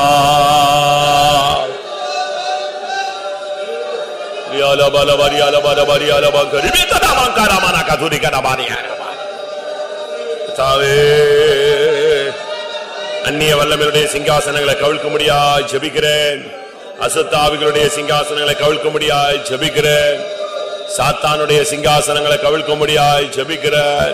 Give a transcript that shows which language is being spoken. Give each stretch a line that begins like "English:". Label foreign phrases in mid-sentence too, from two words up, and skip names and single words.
Tamil: Yala bala bari yala bala bari yala bangari bita da bangara mana kaduri kana bari yala. தாவே அந்நிய வல்லமையுடைய சிங்காசனங்களை கவிழ்க்கும்படியாய் ஜெபிக்கிறேன். அசுத்த ஆவிகளுடைய சிங்காசனங்களை கவிழ்க்கும்படியாய் ஜெபிக்கிறேன். சாத்தானுடைய சிங்காசனங்களை கவிழ்க்கும்படியாய் ஜெபிக்கிறேன்.